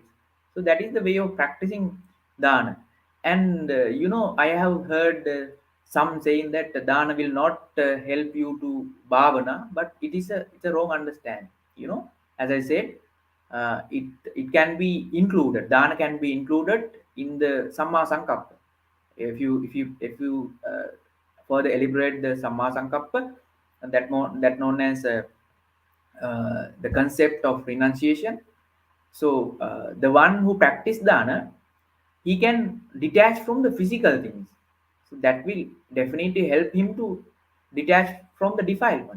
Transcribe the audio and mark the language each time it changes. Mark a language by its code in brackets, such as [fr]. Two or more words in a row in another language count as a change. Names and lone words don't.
[en] So that is the way of practicing dana. And I have heard some saying that dana will not help you to bhavana, but it's a wrong understand. As I said, it can be included. Dana can be included in the [pi] samma sankappa. [en] If you further elaborate the [pi] samma sankappa, [en] that known as the concept of renunciation. So the one who practice dana, he can detach from the physical things. So that will definitely help him to detach from the defilement.